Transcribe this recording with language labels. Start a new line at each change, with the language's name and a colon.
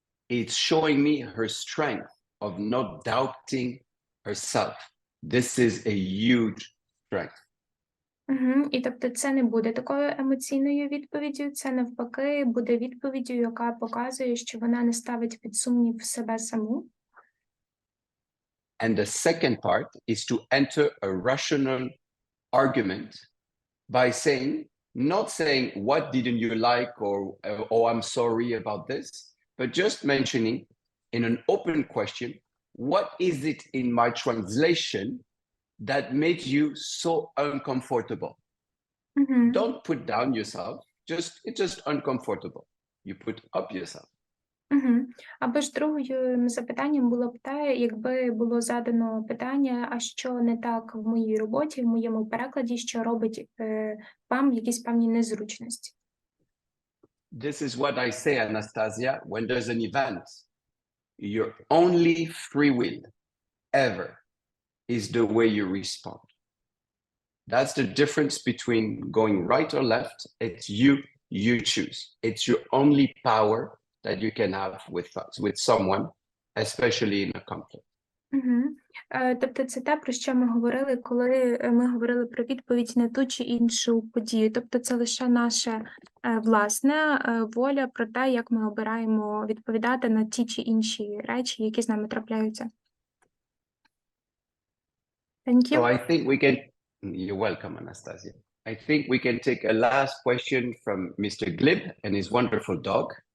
English: It's showing me her strength of not doubting herself. This is a huge strength.
Ukrainian: І тобто це не буде такою емоційною відповіддю, це навпаки буде відповіддю, яка показує, що вона не ставить під сумнів себе саму.
English: And the second part is to enter a rational argument by saying, not saying, what didn't you like, or oh, I'm sorry about this, but just mentioning in an open question, what is it in my translation that made you so uncomfortable? Don't put down yourself, it's just uncomfortable. You put up yourself.
Ukrainian: Або ж другим запитанням було б те, якби було задано питання, а що не так в моїй роботі, в моєму перекладі, що робить вам якісь певні незручності.
English: This is what I say, Anastasia, when there's an event. Your only free will ever is the way you respond. That's the difference between going right or left. It's you choose. It's your only power that you can have with someone, especially in a conflict.
Ukrainian: Тобто це те, про що ми говорили, коли ми говорили про відповідь на ту чи іншу подію. Тобто це лише наша власна воля про те, як ми обираємо відповідати на ті чи інші речі, які з нами трапляються.
English: Thank you. So I think we can, you're welcome, Anastasia. I think we can take a last question from Mr. Glib and his wonderful dog.